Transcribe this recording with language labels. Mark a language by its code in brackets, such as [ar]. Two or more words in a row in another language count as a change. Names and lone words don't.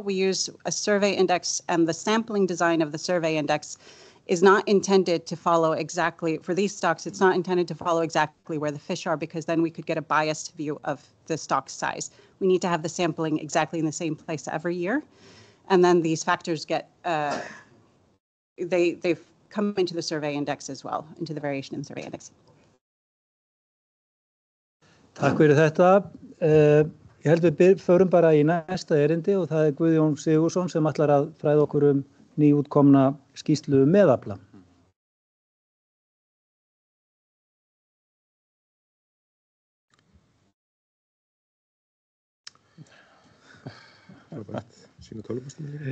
[en] We use a survey index, and the sampling design of the survey index is not intended to follow exactly, for these stocks, it's not intended to follow exactly where the fish are, because then we could get a biased view of the stock size. We need to have the sampling exactly in the same place every year. And then these factors get, they've come into the survey index as well, into the variation in the survey index. [is] Takk fyrir þetta. Ég held við förum bara í næsta erindi og það er Guðjón Sigurðsson sem ætlar að fræða okkur nýútkomna skýrslu meðafla. Það er bara sína tölvupóstum líka.